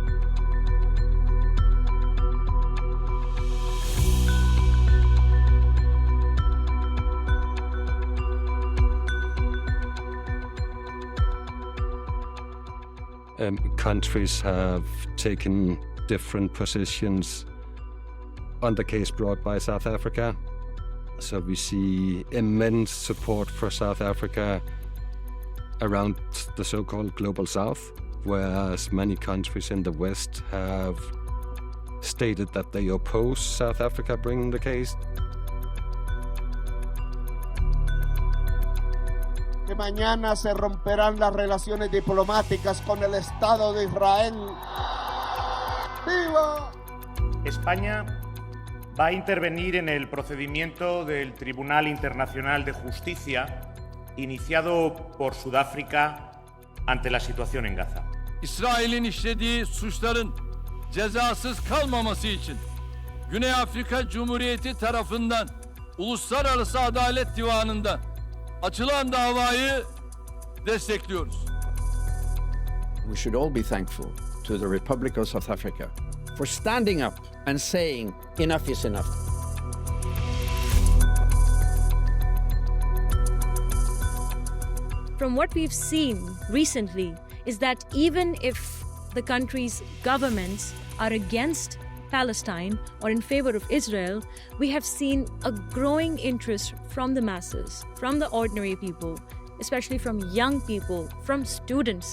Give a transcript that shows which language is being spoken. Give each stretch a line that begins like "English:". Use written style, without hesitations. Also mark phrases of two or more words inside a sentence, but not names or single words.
English: Countries have taken different positions on the case brought by South Africa. So we see immense support for South Africa around the so-called Global South, whereas many countries in the West have stated that they oppose South Africa bringing the case.
Spanish: Que mañana se romperán las relaciones diplomáticas con el Estado de Israel. ¡Viva! España va a intervenir en el procedimiento del Tribunal Internacional de Justicia iniciado por Sudáfrica ante la situación en Gaza.
Turkish: İsrail'in işlediği suçların cezasız kalmaması için Güney Afrika Cumhuriyeti tarafından Uluslararası Adalet Divanı'nda açılan davayı destekliyoruz.
English: We should all be thankful to the Republic of South Africa for standing up and saying enough is enough. From what we've seen recently is that even if the country's governments are against Palestine or in favor of Israel, we have seen a growing interest from the masses, from the ordinary people, especially from young people, from students.